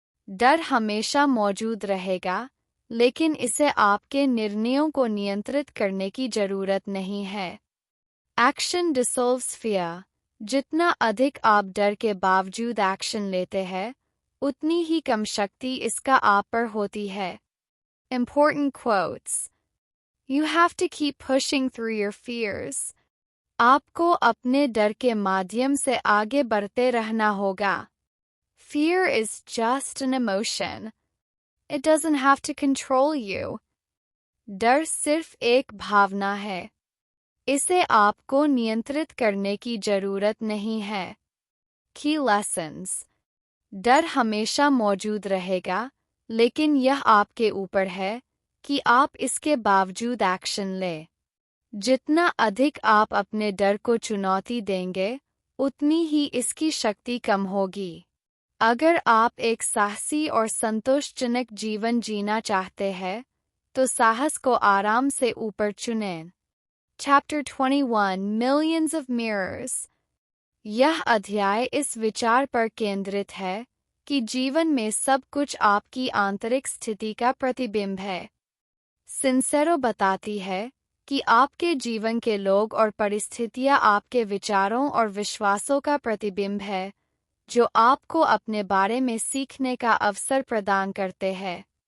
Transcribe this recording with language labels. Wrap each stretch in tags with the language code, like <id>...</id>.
<hi>डर हमेशा मौजूद रहेगा, लेकिन इसे आपके निर्णयों को नियंत्रित करने की जरूरत नहीं है।</hi> <en>Action dissolves fear.</en> <hi>जितना अधिक आप डर के बावजूद एक्शन लेते हैं, उतनी ही कम शक्ति इसका आप पर होती है।</hi> <en>Important quotes. You have to keep pushing through your fears.</en> <hi>आपको अपने डर के माध्यम से आगे बढ़ते रहना होगा।</hi> <en>Fear is just an emotion. It doesn't have to control you.</en> <hi>डर सिर्फ एक भावना है। इसे आपको नियंत्रित करने की जरूरत नहीं है।</hi> <en>Key lessons.</en> <hi>डर हमेशा मौजूद रहेगा, लेकिन यह आपके ऊपर है कि आप इसके बावजूद एक्शन लें। जितना अधिक आप अपने डर को चुनौती देंगे, उतनी ही इसकी शक्ति कम होगी। अगर आप एक साहसी और संतोषजनक जीवन जीना चाहते हैं, तो साहस को आराम से ऊपर चुनें।</hi> <en>Chapter 21 Millions of Mirrors.</en> <hi>यह अध्याय इस विचार पर केंद्रित है कि जीवन में सब कुछ आपकी आंतरिक स्थिति का प्रतिबिंब है। सिंसेरो बताती है कि आपके जीवन के लोग और परिस्थितियाँ आपके विचारों और विश्वासों का प्रतिबिंब है, जो आपको अपने बारे में सीखने का अवसर प्रदान करते हैं।</hi>